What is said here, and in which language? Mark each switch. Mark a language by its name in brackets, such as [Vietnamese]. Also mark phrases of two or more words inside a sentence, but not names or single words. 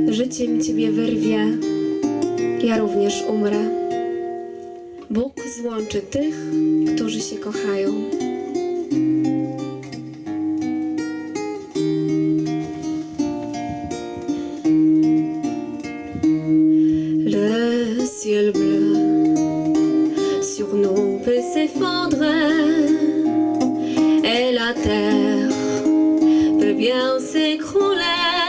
[Polish] życiem Ciebie wyrwie, ja również umrę. Bóg złączy tych, którzy się kochają. [French] Le ciel bleu sur nous peut s'effondrer et la terre peut bien s'écrouler.